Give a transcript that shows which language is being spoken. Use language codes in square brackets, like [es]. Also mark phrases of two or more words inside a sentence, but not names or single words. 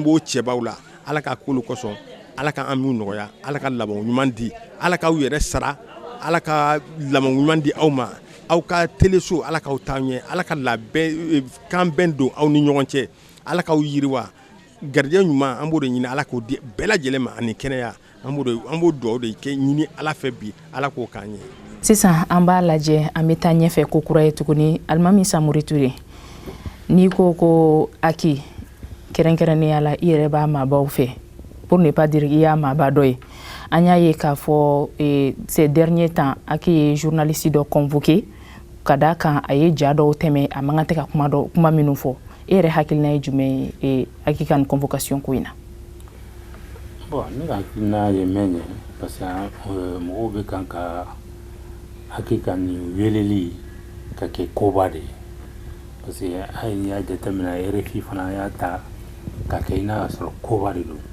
[bm] b'o cɛbaw la Ala k'a k'olu kosɔn Ala ka an minnu nɔgɔya Ala ka laban ɲuman di Ala k'aw yɛrɛ sara Ala ka laban ɲuman di aw ma aw ka teleso Ala k'aw taa ɲɛ Ala ka labɛn kan bɛn don aw ni ɲɔgɔn cɛ Ala k'aw yiriwa garijɛ ɲuman an b'o de ɲini Ala k'o di bɛɛ lajɛlen ma ani kɛnɛya an b'o duwawu de kɛ ɲini Ala fɛ bi Ala k'o k'an ye sisan an b'a lajɛ an bɛ taa ɲɛfɛ ko kura ye tuguni Alimami Samori Ture n'i ko Aki kɛrɛnkɛrɛnnenya la i yɛrɛ b'a maabaw fɛ [fr] pour ne pas dire [bm] i y'a maaba dɔ ye an y'a ye k'a fɔ [fr] ces derniers temps [bm] Aki ye journaliste dɔ convoqué ka d'a kan a ye ja dɔw tɛmɛ a man kan tɛ ka kuma minnu fɔ e yɛrɛ hakilina ye jumɛn ye Aki ka nin convocation ko in na bon ne ka hakilina ye min ye [fr] parce que [bm] mɔgɔw bɛ kan ka Aki ka nin weleli ka kɛ koba de ye [fr] parce que [bm] hali n'i y'a jateminɛ RFI fana y'a ta ka kɛ i n'a sɔrɔ koba de don